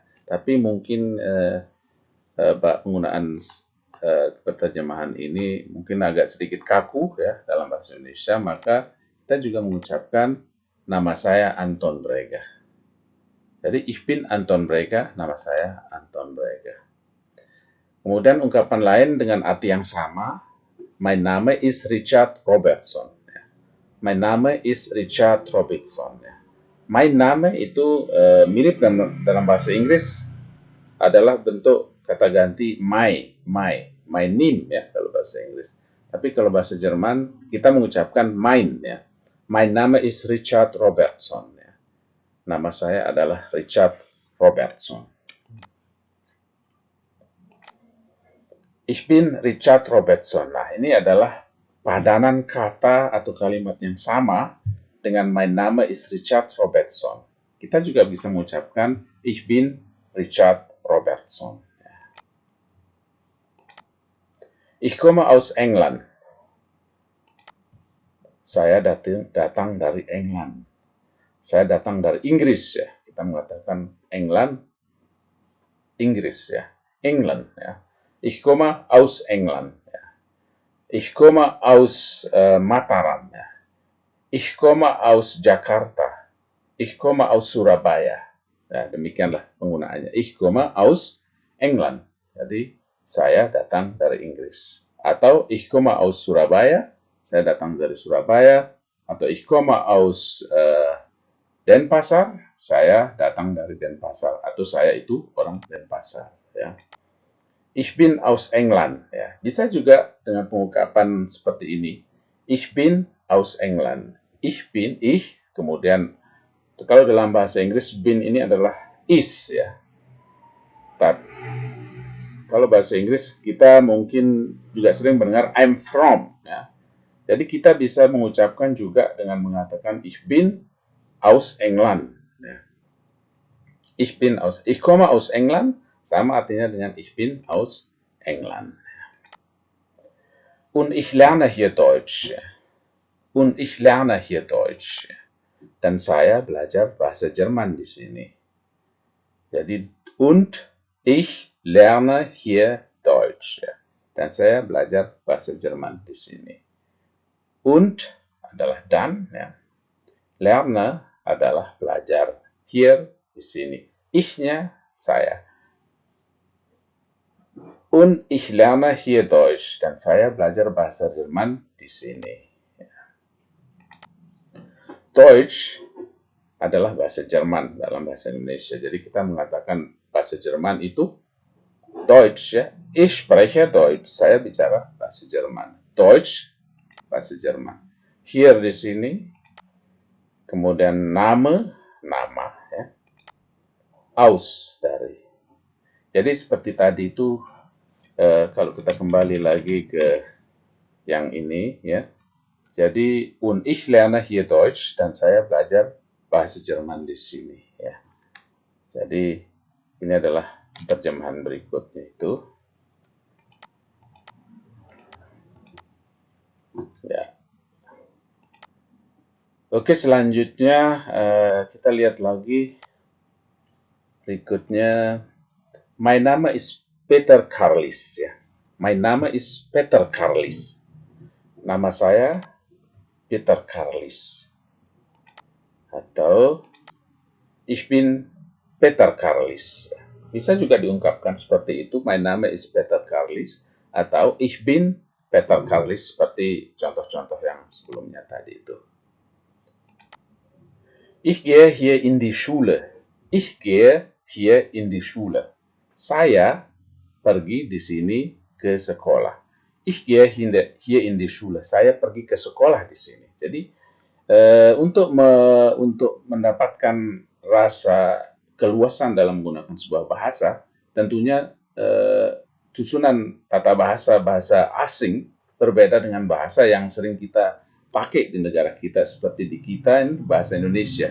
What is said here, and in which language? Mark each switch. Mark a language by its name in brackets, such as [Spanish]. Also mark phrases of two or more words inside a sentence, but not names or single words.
[Indonesian] Tapi mungkin penggunaan perterjemahan ini mungkin agak sedikit kaku ya dalam bahasa Indonesia, maka kita juga mengucapkan nama saya Anton Breger. [German] Jadi ich bin Anton Breger, [Indonesian] nama saya Anton Breger. Kemudian ungkapan lain dengan arti yang sama, [German] mein Name ist Richard Robertson. Mein Name ist Richard Robertson. Mein Name [Indonesian] itu mirip dalam bahasa Inggris adalah bentuk kata ganti [English] my name [Indonesian] ya kalau bahasa Inggris. Tapi kalau bahasa Jerman kita mengucapkan mein ya. [German] Mein Name ist Richard Robertson. [Indonesian] Ya. Nama saya adalah Richard Robertson. [German] Ich bin Richard Robertson. [Indonesian] Nah, ini adalah padanan kata atau kalimat yang sama dengan [German] mein Name ist Richard Robertson. [Indonesian] Kita juga bisa mengucapkan [German] ich bin Richard Robertson. Ich komme aus England. [Indonesian] Saya datang dari England. Saya datang dari Inggris ya. Kita mengatakan England, Inggris ya. England ya. [German] Ich komme aus England. Ja. Ich komme aus Mataram. Ja. Ich komme aus Jakarta. Ich komme aus Surabaya. [Indonesian] Ya, demikianlah penggunaannya. [German] Ich komme aus England. [Indonesian] Jadi, saya datang dari Inggris. [German] Atau ich komme aus Surabaya. [Indonesian] Saya datang dari Surabaya. [German] Atau ich komme aus Denpasar. [Indonesian] Saya datang dari Denpasar. Atau saya itu orang Denpasar. Ya. [German] Ich bin aus England. [Indonesian] Ya. Bisa juga dengan pengungkapan seperti ini. [German] Ich bin aus England. Ich, [Indonesian] kemudian kalau dalam bahasa Inggris bin ini adalah is ya. Tapi kalau bahasa Inggris kita mungkin juga sering mendengar [English] I'm from [Indonesian] ya. Jadi kita bisa mengucapkan juga dengan mengatakan [German] ich bin aus England. [Indonesian] Ya. [German] Ich komme aus England. [Indonesian] Sama artinya dengan [German] ich bin aus England. Und ich lerne hier Deutsch. Und ich lerne hier Deutsch. [Indonesian] Dan saya belajar bahasa Jerman di sini. Jadi, [German] und ich lerne hier Deutsch. [Indonesian] Dan saya belajar bahasa Jerman di sini. Und adalah dan, ya. Lerne adalah belajar. Hier di sini. Ich-nya saya. [German] Und ich lerne hier Deutsch. [Indonesian] Dan saya belajar bahasa Jerman di sini. Deutsch adalah bahasa Jerman dalam bahasa Indonesia. Jadi kita mengatakan bahasa Jerman itu Deutsch, ya. [German] Ich spreche Deutsch. [Indonesian] Saya bicara bahasa Jerman. Deutsch, bahasa Jerman. Hier di sini. Kemudian nama, ya. Aus, dari. Jadi seperti tadi itu, kalau kita kembali lagi ke yang ini, ya. Jadi, [German] und ich lerne hier Deutsch, [Indonesian] dan saya belajar bahasa Jerman di sini, ya. Jadi, ini adalah terjemahan berikutnya itu. Ya. Oke, selanjutnya kita lihat lagi berikutnya. [German] Mein Name ist Peter Karlis, ya. Mein Name ist Peter Karlis. [Indonesian] Nama saya Peter Karlis. [German] Atau ich bin Peter Karlis. [Indonesian] Bisa juga diungkapkan seperti itu. [German] Mein Name ist Peter Karlis. Atau ich bin Peter Karlis, [Indonesian] seperti contoh-contoh yang sebelumnya tadi itu. [German] Ich gehe hier in die Schule. Ich gehe hier in die Schule. [Indonesian] Saya pergi di sini ke sekolah. [German] Ich gehe hier in die Schule. [Indonesian] Saya pergi ke sekolah di sini. Jadi untuk mendapatkan rasa keluasan dalam menggunakan sebuah bahasa, tentunya susunan tata bahasa asing berbeda dengan bahasa yang sering kita pakai di negara kita, seperti di kita ini bahasa Indonesia.